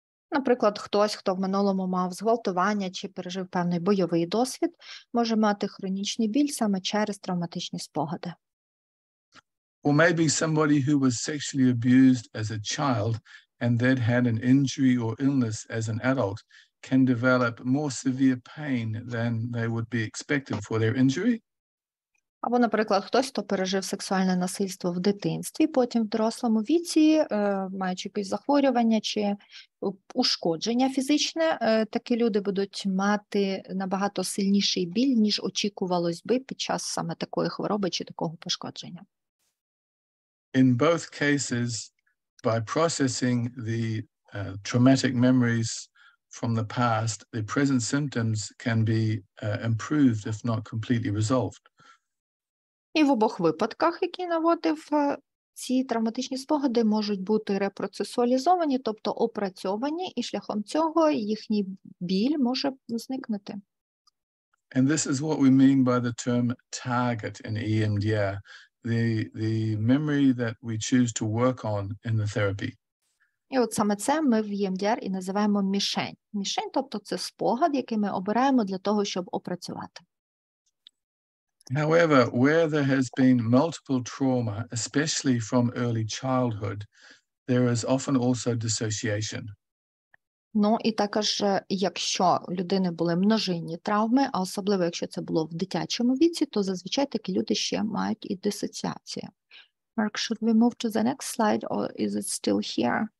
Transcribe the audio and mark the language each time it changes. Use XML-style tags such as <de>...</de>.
<uk>Наприклад, хтось, хто в минулому мав зґвалтування чи пережив певний бойовий досвід, може мати хронічний біль саме через травматичні спогади.</uk> <en>Or maybe somebody who was sexually abused as a child and then had an injury or illness as an adult can develop more severe pain than they would be expected for their injury.</en> <uk>Або, наприклад, хтось, хто пережив сексуальне насильство в дитинстві, потім в дорослому віці, маючи якісь захворювання чи ушкодження фізичне, такі люди будуть мати набагато сильніший біль, ніж очікувалось би під час саме такої хвороби чи такого пошкодження.</uk> <en>In both cases, by processing the traumatic memories from the past, the present symptoms can be improved, if not completely resolved.</en> <uk>І в обох випадках, які наводив, ці травматичні спогади можуть бути репроцесуалізовані, тобто опрацьовані, і шляхом цього їхній біль може зникнути.</uk> <en>And this is what we mean by the term target in EMDR, the memory that we choose to work on in the therapy.</en> <uk>І от саме це ми в EMDR і називаємо мішень. Мішень, тобто це спогад, який ми обираємо для того, щоб опрацювати.</uk> <en>However, where there has been multiple trauma, especially from early childhood, there is often also dissociation.</en> <uk>Ну, і також, якщо у людини були множинні травми, а особливо, якщо це було в дитячому віці, то зазвичай такі люди ще мають і дисоціацію.</uk> <en>Mark, should we move to the next slide, or is it still here?</en>